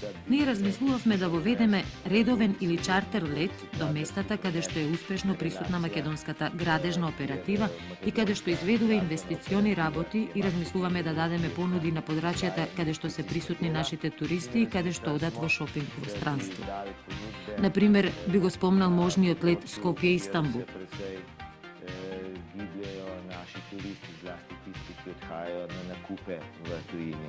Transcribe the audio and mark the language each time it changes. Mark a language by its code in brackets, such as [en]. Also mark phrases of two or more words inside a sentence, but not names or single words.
[mk] Ние размислувавме да воведеме редовен или чартер лет до местата каде што е успешно присутна македонската градежна оператива и каде што изведува инвестициони работи и размислуваме да дадеме понуди на подрачјата каде што се присутни нашите туристи и каде што одат во шопинг пространство. Например, би го спомнал можниот лет Скопје-Истанбул. [sl] Naši turisti, zlasti tisti, ki odhajajo na nakupe v tujini.